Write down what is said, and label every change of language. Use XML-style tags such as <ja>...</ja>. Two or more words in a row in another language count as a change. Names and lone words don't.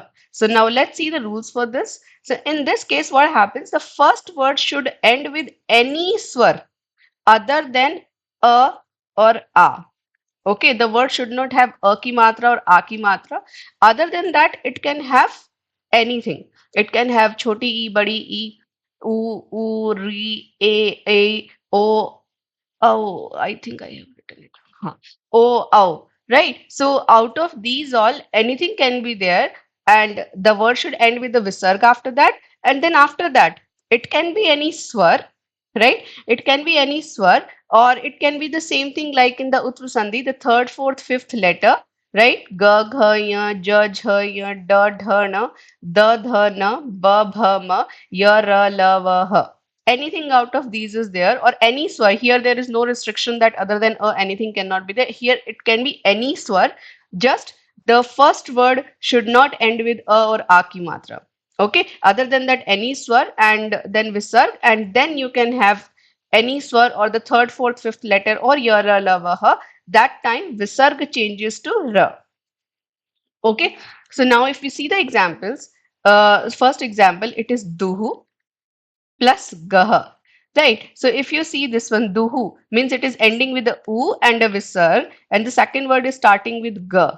<en>So now let's see the rules for this. So in this case, what happens? The first word should end with any swar other than a or a. Okay, the word should not have</en> <hi>a ki matra</hi> <en>or</en> <hi>a ki matra.</hi> <en>Other than that, it can have anything. It can have choti e, badi e, u, ri, a, o, oh, I think I have written it. Huh. Oh, oh, right. So out of these all, anything can be there, and the word should end with the visarg after that, and then after that, it can be any swar, right? It can be any swar, or it can be the same thing like in the Uttar Sandhi, the third, fourth, fifth letter, right?</en> <sa>Ga, gha, ya, ja, jha, ya, da, dha, na, da, dha, na, ba, bha, ma, ya, ra, la, va, ha.</sa> <en>Anything out of these is there, or any swar. Here there is no restriction that other than a anything cannot be there. Here it can be any swar. Just the first word should not end with a or</en> <hi>a ki matra.</hi> <en>Okay. Other than that, any swar and then visarg, and then you can have any swar or the third, fourth, fifth letter or ya, ra, la, va, ha. That time visarg changes to ra. Okay, so now if we see the examples, first example, it is duhu plus gah. Right. So if you see this one, duhu means it is ending with the u and a visarg, and the second word is starting with ga.</en>